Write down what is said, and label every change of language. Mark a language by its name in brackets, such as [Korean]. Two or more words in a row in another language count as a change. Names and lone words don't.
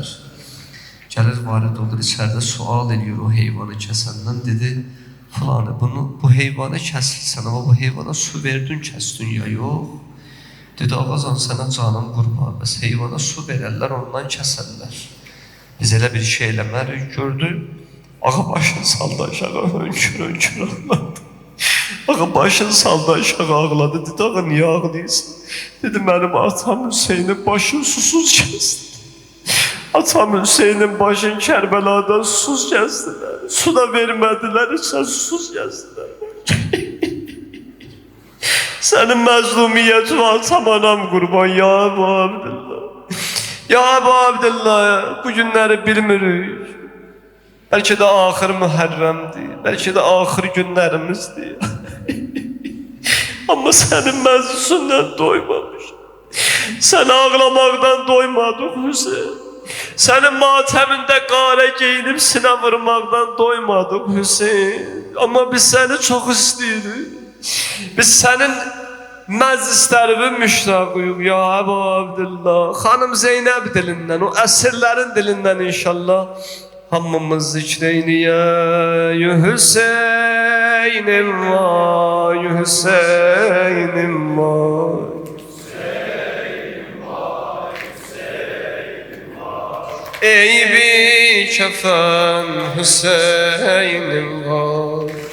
[Azerbaijani] Gəlir varid olur içəridə sual edir o heyvanı kəsəndən, dedi filanı bu heyvanı kəsilsən amma bu heyvana su verdin kəsdin ya yox. Dedi ağazan sənə canım qurban, bəs heyvana su verərlər ondan kəsərlər. Biz elə bir şey eləmərik gördü. Ağa başını saldı aşağı, hönkür ağladı. Ağa başını saldı aşağı ağladı. [Turkish] Dedi ağa niye ağlıyorsun? Dedi benim atam Hüseyin'in başını susuz kesti. Atam Hüseyin'in başını Kerbela'dan susuz kestiler. Su da vermediler, içine susuz kestiler. [Azerbaijani] Senin məzlumiyyətin atam anam qurban ya Əbu Abdillah. Ya Əbu Abdillah, bu günləri bilmirik. [Turkish] Belki de ahir Muharrem'dir, belki de ahir günlerimizdir. Ama senin meclisundan doymamış. Sen ağlamaktan doymadıq Hüseyin. Senin mateminde qara giyinip sinə vurmaktan doymadıq Hüseyin. Ama biz seni çok istiyoruz. [Azerbaijani] Biz senin məclislərimi müştaqıyıq ya Əbu Abdullah. Xanım Zeynəb dilindən, o əsrlərin dilindən inşallah hamımız zikr eyləyək. Hüseynim vay, Hüseynim vay. Ey bir kəfən Hüseynim var.